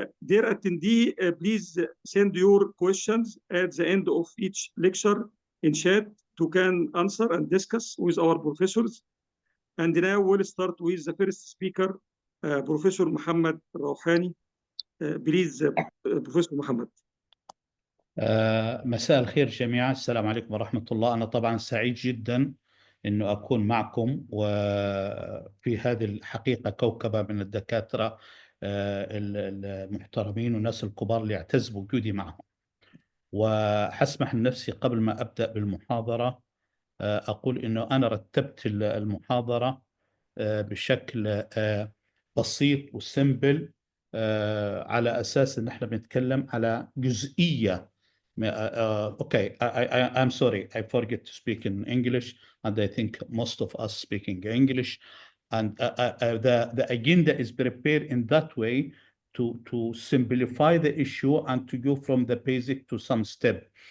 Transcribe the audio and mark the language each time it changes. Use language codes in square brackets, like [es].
[en] Dear attendee, please send your questions at the end of each lecture in chat to can answer and discuss with our professors. And now we'll start with the first speaker, Professor Muhammad Rouhani. Please, Professor Muhammad. [ar] مساء الخير جميعا، السلام عليكم ورحمة الله. أنا طبعا سعيد جدا أنه أكون معكم، وفي هذه الحقيقة كوكبة من الدكاترة المحترمين والناس الكبار اللي اعتز بوجودي معهم. وحسمح لنفسي قبل ما أبدأ بالمحاضرة أقول أنه أنا رتبت المحاضرة بشكل بسيط وسمبل، على أساس أن احنا بنتكلم على جزئية. [en] Okay, I'm sorry, I forget to speak in English, and I think most of us speaking English. And the agenda is prepared in that way to simplify the issue and to go from the basic to some step.